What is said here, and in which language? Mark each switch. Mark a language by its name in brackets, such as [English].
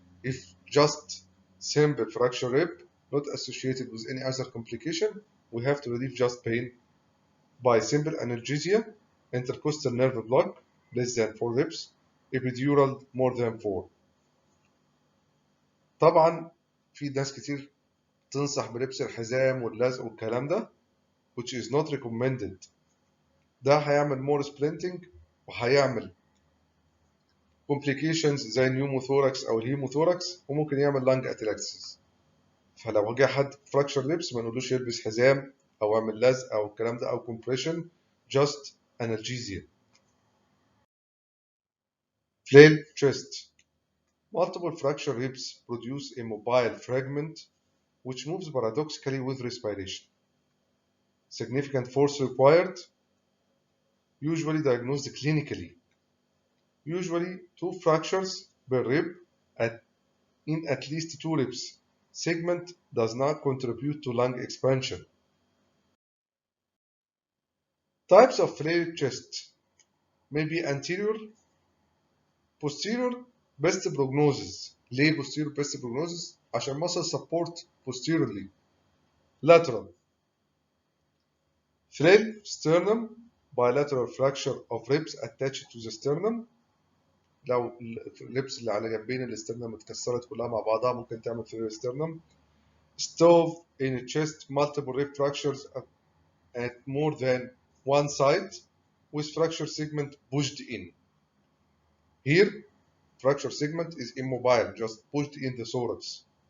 [English] If just simple fracture rib, not associated with any other complication, we have to relieve just pain by simple analgesia, intercostal nerve block less than 4 ribs, epidural more than 4. [Arabic] طبعا في ناس كتير تنصح بلبس الحزام واللزق والكلام ده [English] which is not recommended. [Arabic] ده هيعمل [English] more splinting [Arabic] وهيعمل complications زي النيوموثوركس او الهيموثوركس وممكن يعمل lung atelectasis. فلو جه حد fracture ribs ما نقولوش يلبس حزام او يعمل لزق او الكلام ده او compression, [English] just analgesia. Flail chest. Multiple fracture ribs produce a mobile fragment which moves paradoxically with respiration. Significant force required, usually diagnosed clinically. Usually 2 fractures per rib in at least 2 ribs. Segment does not contribute to lung expansion. Types of flail chest may be anterior, posterior, best prognosis. ليه posterior best prognosis؟ عشان muscle support posteriorly. Lateral. Flail sternum, bilateral fracture of ribs attached to the sternum. [Arabic] لو الريبس اللي على جنبين الاسترنم اتكسرت كلها مع بعضها ممكن تعمل flail sternum. [English] Stove in chest, multiple rib fractures at more than one side with fracture segment pushed in. Here, fracture segment is immobile, just pushed in the thorax.